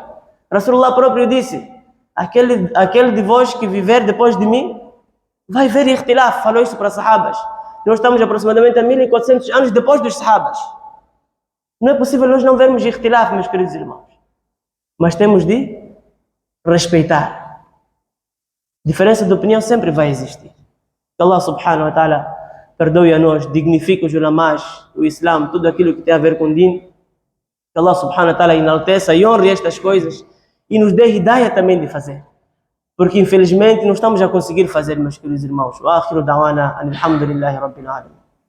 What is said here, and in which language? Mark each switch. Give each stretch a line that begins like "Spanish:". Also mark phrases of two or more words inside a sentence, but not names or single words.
Portuguese: Rasulullah próprio disse, aquele de vós que viver depois de mim, vai ver ikhtilaf. Falou isso para sahabas. Nós estamos aproximadamente a 1400 anos depois dos sahabas. Não é possível nós não vermos ikhtilaf, meus queridos irmãos. Mas temos de respeitar. Diferença de opinião sempre vai existir. Que
Arabic: الله سبحانه وتعالى
Portuguese: perdoe a nós, dignifique os ulamás, o Islã, tudo aquilo que tem a ver com din. Que
Arabic: الله سبحانه وتعالى
Portuguese: enalteça e honre estas coisas e nos dê hidayah também de fazer. Porque infelizmente não estamos a conseguir fazer, meus queridos irmãos.
Arabic: وآخر دعوانا الحمد لله رب العالمين.